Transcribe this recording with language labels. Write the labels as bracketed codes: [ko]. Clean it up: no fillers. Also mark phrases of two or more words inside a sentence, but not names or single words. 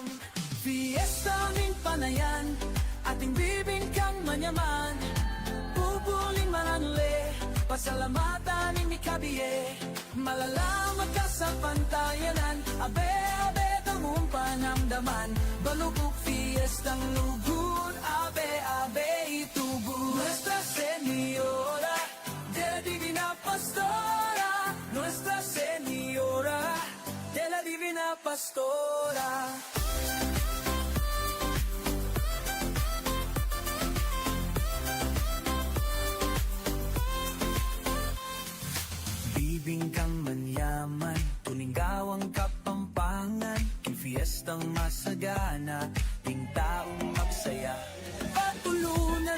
[pam] Fiesta ning panayan, ating bibing kang manyaman, pupuling mananle, pasalamatan ning mikabiye. Malalaman ka sa pantayanan Abe-abe tamumpan ang daman Balukok fiestang lugod Abe-abe itubod [es] Nuestra Señora de la Divina Pastora Nuestra Señora de la Divina Pastora [pam] Bibingkang manyaman, tuninggawang kapampangan King fiestang masagana, ting taong magsaya Patulunan